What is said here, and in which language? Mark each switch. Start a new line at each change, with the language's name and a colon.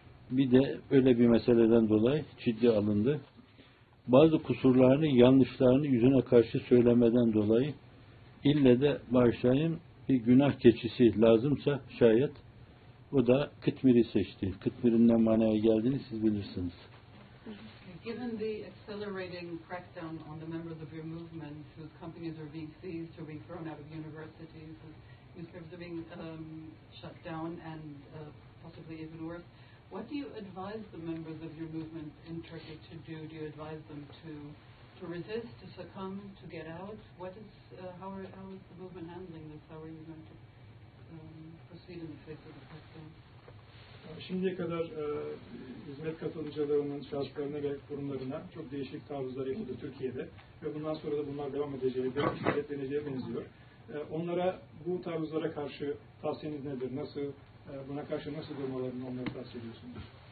Turkish: Bir de öyle bir meseleden dolayı ciddi alındı. Bazı kusurlarını, yanlışlarını yüzüne karşı söylemeden dolayı ille de bağışlayın bir günah keçisi lazımsa şayet o da kıtmiri seçti. Kıtmirin ne manaya geldiğini siz bilirsiniz.
English: Given the accelerating crackdown on the members of your movement whose companies are being seized or being thrown out of universities, newspapers are being shut down and possibly even worse, what do you advise the members of your movement in Turkey to do? Do you advise them to resist, to succumb, to get out? What is how is the movement handling this? How are you going to proceed in the face of the crackdown?
Turkish: Şimdiye kadar hizmet katılımcılarının şahıslarına ve kurumlarına çok değişik taarruzlar yapıldı Türkiye'de ve bundan sonra da bunlar devam edeceği, devam edeceğine benziyor. Onlara bu taarruzlara karşı tavsiyeniz nedir? Nasıl buna karşı nasıl durmalarını onları tavsiye ediyorsunuz?